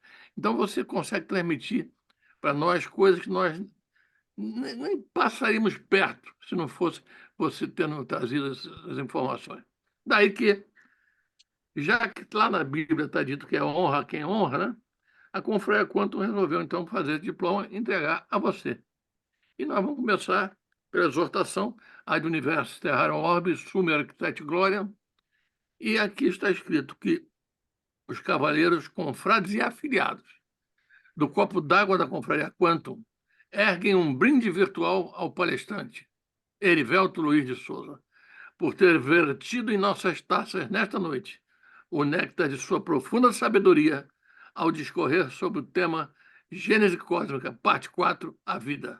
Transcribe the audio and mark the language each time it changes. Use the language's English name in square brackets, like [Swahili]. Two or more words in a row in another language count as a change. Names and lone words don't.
[Portuguese] Então, você consegue transmitir para nós coisas que nós nem passaríamos perto se não fosse você tendo trazido as informações. Daí que, já que lá na Bíblia está dito que é honra quem honra, né? A Confraria Quantum resolveu, então, fazer esse diploma e entregar a você. E nós vamos começar pela exortação [Latin] ad universo terrarum orbis, sumer arquitecti gloria. [Portuguese] E aqui está escrito que os cavaleiros, confrades e afiliados do copo d'água da Confraria Quantum erguem um brinde virtual ao palestrante, Erivelto Luiz de Souza, por ter vertido em nossas taças nesta noite o néctar de sua profunda sabedoria ao discorrer sobre o tema Gênese Cósmica, parte 4, a vida.